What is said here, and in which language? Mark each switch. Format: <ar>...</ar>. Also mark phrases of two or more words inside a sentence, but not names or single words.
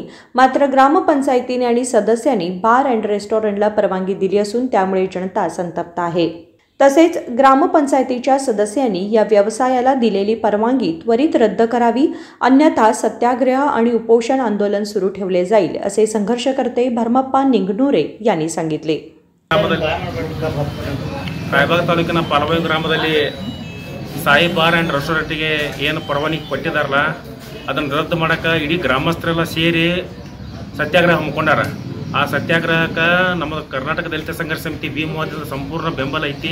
<mr>मात्र ग्रामपंचायतीने आणि सदस्यांनी बार अँड रेस्टॉरंटला परवानगी दिली असून त्यामुळे जनता संतप्त आहे। तसेच ग्रामपंचायतीच्या सदस्यांनी या व्यवसायाला दिलेली परवानगी त्वरित रद्द करावी, अन्यथा सत्याग्रह आणि उपोषण आंदोलन सुरू ठेवले जाईल, असे संघर्षकर्ते भरमप्पा निंगनूरे यांनी सांगितले.</mr> <kn>ರಾಯಬಾಗ ತಾಲೂಕಿನ ಪಾಲವಾಯಿ ಗ್ರಾಮದಲ್ಲಿ ಸಾಯಿ ಬಾರ್ ಆ್ಯಂಡ್ ರೆಸ್ಟೋರೆಂಟ್ಗೆ ಏನು ಪರವಾನಗಿ ಕೊಟ್ಟಿದ್ದಾರಲ್ಲ ಅದನ್ನು ರದ್ದು ಮಾಡೋಕ್ಕೆ ಇಡೀ ಗ್ರಾಮಸ್ಥರೆಲ್ಲ ಸೇರಿ ಸತ್ಯಾಗ್ರಹ ಹಮ್ಮಿಕೊಂಡಾರ. ಆ ಸತ್ಯಾಗ್ರಹಕ್ಕೆ ನಮ್ಮ ಕರ್ನಾಟಕ ದಲಿತ ಸಂಘರ್ಷ ಸಮಿತಿ ಭೀಮವಾದದ ಸಂಪೂರ್ಣ ಬೆಂಬಲ ಐತಿ.</kn>